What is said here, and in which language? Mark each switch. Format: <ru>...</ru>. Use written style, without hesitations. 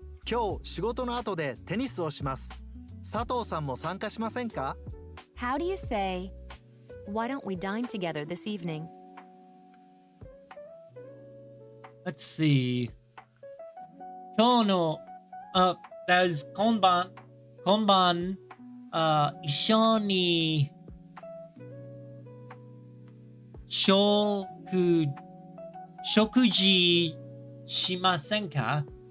<ja>今日仕事の後でテニスをします佐藤さんも参加しませんか</ja> <en>How do you say, why don't we dine together this evening? Let's see.</en> <ja>今日の</ja> <en>that is</en> <ja>今晩一緒に食事しませんか？</ja>